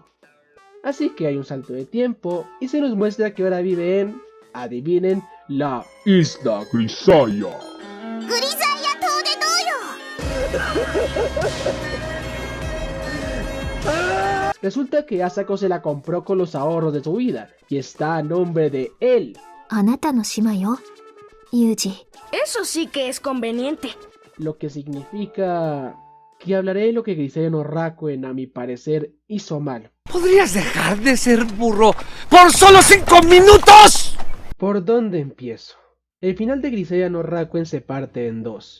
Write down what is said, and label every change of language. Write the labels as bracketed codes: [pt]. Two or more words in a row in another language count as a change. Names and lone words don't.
[es] Así que hay un salto de tiempo y se nos muestra que ahora vive en, adivinen, la Isla Grisaya. Resulta que Asako se la compró con los ahorros de su vida y está a nombre de él. [ja] あなたの島よ、ユージ。 [es] Eso sí que es conveniente. Lo que significa que hablaré de lo que Grisaya no Rakuen, a mi parecer, hizo mal. ¿Podrías dejar de ser burro por solo 5 minutos? ¿Por dónde empiezo? El final de Grisaya no Rakuen se parte en dos.